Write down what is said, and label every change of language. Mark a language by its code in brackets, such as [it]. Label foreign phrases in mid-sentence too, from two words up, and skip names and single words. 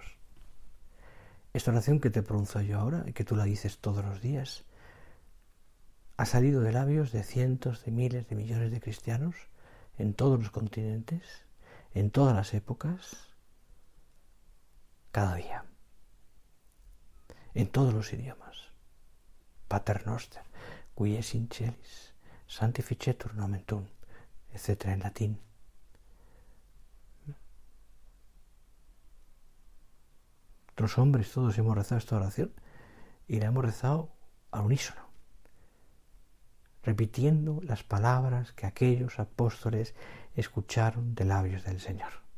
[es] Esta oración que te pronuncio yo ahora y que tú la dices todos los días ha salido de labios de cientos de miles de millones de cristianos en todos los continentes, en todas las épocas, cada día, en todos los idiomas. [la] Pater noster, qui es in celis, sanctificetur nomen tuum, [es] etc. en latín. Los hombres todos hemos rezado esta oración y la hemos rezado al unísono, repitiendo las palabras que aquellos apóstoles escucharon de labios del Señor.